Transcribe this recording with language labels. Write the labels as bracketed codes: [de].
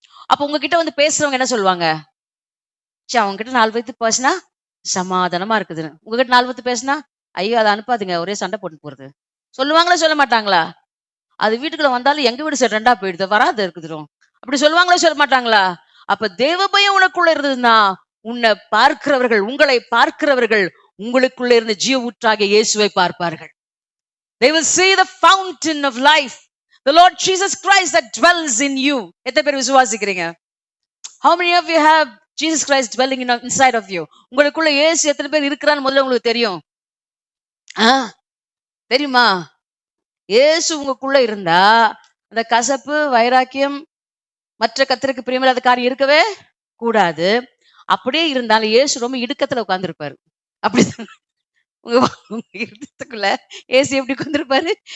[ta] அப்ப உங்ககிட்ட வந்து பேசுறவங்க என்ன சொல்லுவாங்க? அவங்க கிட்ட 4 பேத்து பேசினா சமாதானமா இருக்குதுன்னு, உங்ககிட்ட 4 பேத்து பேசினா ஐயோ அதை அனுப்பாதுங்க ஒரே சண்டை போட்டு போறது சொல்லுவாங்களா சொல்ல மாட்டாங்களா? அது வீட்டுக்குள்ள வந்தாலும் எங்க வீடு சரி 2ஆ போயிடுது, வராது இருக்குதுரும், அப்படி சொல்லுவாங்களா சொல்ல மாட்டாங்களா? அப்ப தேவ பயம் உனக்குள்ள இருந்ததுன்னா உன்னை பார்க்கிறவர்கள், உங்களை பார்க்கிறவர்கள் உங்களுக்குள்ள இருந்து ஜீவ ஊற்றாகிய இயேசுவை பார்ப்பார்கள். [en] They will see the fountain of life, the Lord Jesus Christ that dwells in you. [ta] எத்தனை பேர் விசுவாசிக்கிறீங்க? [en] How many of you have Jesus Christ dwelling inside of you? [ta] உங்களுக்குள்ள இயேசு எத்தனை பேர் இருக்கிறான்னு முதல்ல உங்களுக்கு தெரியும்? தெரியுமா? இயேசு உங்களுக்குள்ள இருந்தா அந்த கசப்பு, வைராக்கியம், மற்ற கர்த்தருக்கு பிரியமில்லாத காரியம் இருக்கவே கூடாது. அப்படியே இருந்தாலும் இயேசு ரொம்ப இடுக்கத்துல உட்கார்ந்துருப்பாரு. அப்படிதான் உங்க இருதயத்துக்குள்ள இயேசு எப்படி உட்கார்ந்துருப்பாரு?